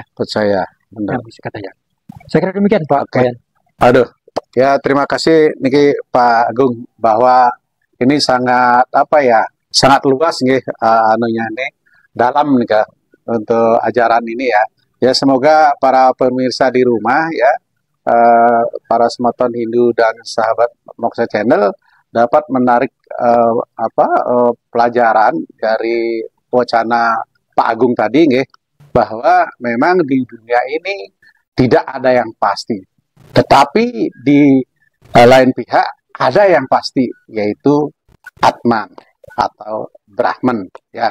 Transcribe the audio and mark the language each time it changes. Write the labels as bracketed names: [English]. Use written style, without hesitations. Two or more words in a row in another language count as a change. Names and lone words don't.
[Indonesian] Benar. Yang bisa katanya. Saya kira demikian Pak. Terima kasih niki Pak Agung bahwa ini sangat sangat luas nih dalam nih untuk ajaran ini ya. Ya semoga para pemirsa di rumah ya, para semeton Hindu dan sahabat Moksha Channel dapat menarik pelajaran dari wacana Pak Agung tadi nggih, bahwa memang di dunia ini tidak ada yang pasti. Tetapi di lain pihak ada yang pasti, yaitu Atman atau Brahman ya.